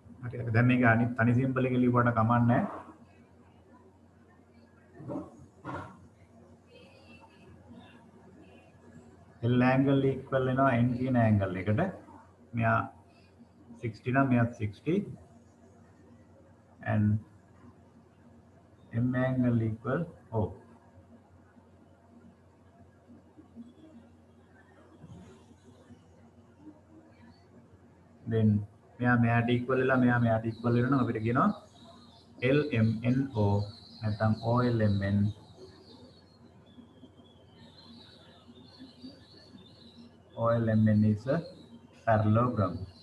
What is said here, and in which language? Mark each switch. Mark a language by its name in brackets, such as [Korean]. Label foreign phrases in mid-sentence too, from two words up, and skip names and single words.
[Sinhala] හරි දැන් මේක අනිත් තනි සිම්බල් එක ලියුවට කමන්නේ [English] L angle equal [Sinhala] වෙනවා n කියන angle එකට මෙයා 60 නම් මෙයා 60 [English] and m angle equal O then [Sinhala] මෙයාට equal වෙලා මෙයාට equal වෙනවා අපිට කියනවා LMNO නැත්නම් OLMN [English] OLMN is a parallelogram.